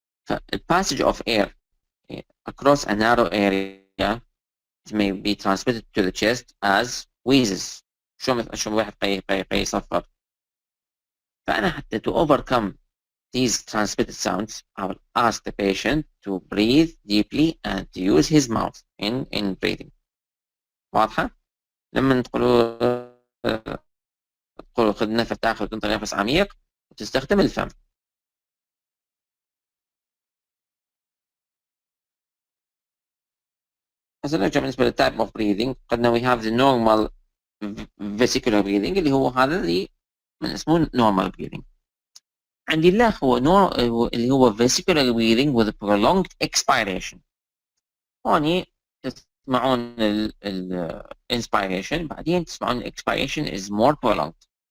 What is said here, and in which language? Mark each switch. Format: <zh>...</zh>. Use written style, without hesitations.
<en>The passage of air across a narrow area it may be transmitted to the chest as wheezes.</en> <ar>شو واحد يصفر. فأنا حتى</ar> <en>to overcome these transmitted sounds I will ask the patient to breathe deeply and to use his mouth in breathing.</en> <ar>واضحة؟ لما تقولوا خذ نفس تاخذ تنطي نفس عميق وتستخدم الفم. هسه نرجع بالنسبة للتايب اوف breathing.</ar> <en>قلنا we have the normal vesicular breathing</en> <ar>اللي هو هذا اللي من اسمه</ar> <en>normal breathing.</en> <ar>عندي لا هو اللي هو</ar> <en>vesicular breathing with prolonged expiration.</en> <ar>هوني تسمعون ال inspiration بعدين تسمعون</ar> <en>expiration is more prolonged.</en>